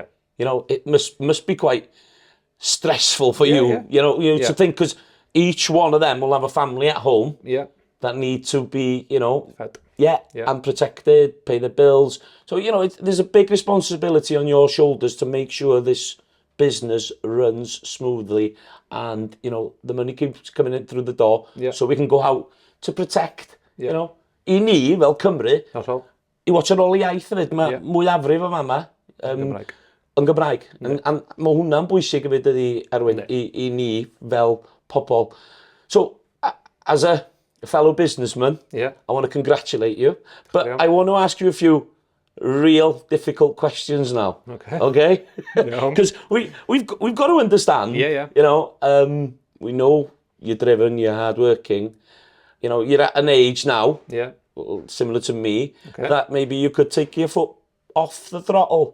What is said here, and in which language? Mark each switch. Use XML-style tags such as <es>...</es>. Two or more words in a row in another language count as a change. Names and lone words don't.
<en>You know, it must be quite stressful for you, you know, to think, because each one of them will have a family at home that need to be, you know, fed. And protected, pay the bills. So, you know, there's a big responsibility on your shoulders to make sure this business runs smoothly and, you know, the money keeps coming in through the door so we can go out to protect, you know.</en> <cy>I ni, fel Cymru, i watch ar ôl i iaith hefyd, mae mwyafrif o fama yn Gymraeg. A mae hwnna'n bwysig hefyd ydi, Arwyn, i ni fel pobl.</cy> <en>So, as a fellow businessman, I want to congratulate you, but I want to ask you a few real difficult questions now. Okay? Because we've got to understand, you know, we know you're driven, you're hardworking, you know, you're at an age now, similar to me, that maybe you could take your foot off the throttle.</en>